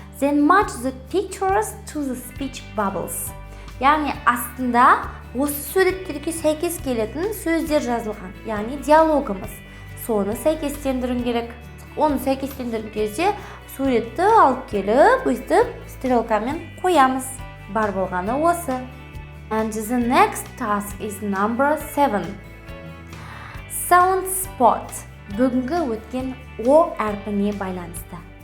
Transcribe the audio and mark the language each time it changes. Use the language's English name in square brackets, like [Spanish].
[English] Then match the pictures to the speech bubbles. [Kazakh] Яғни астында осы суреттерге сәйкес келетін сөздер жазылған. Яғни диалогымыз. Соны сәйкестендіруің керек. Оны сәйкестендірген кезде суретті алып келіп, өйтіп стрелкамен қоямыз. Бар болғаны осы. [English] And the next task is number 7. Sound spot. [Kazakh] Бүгінгі өткен O әрпіне байланысты.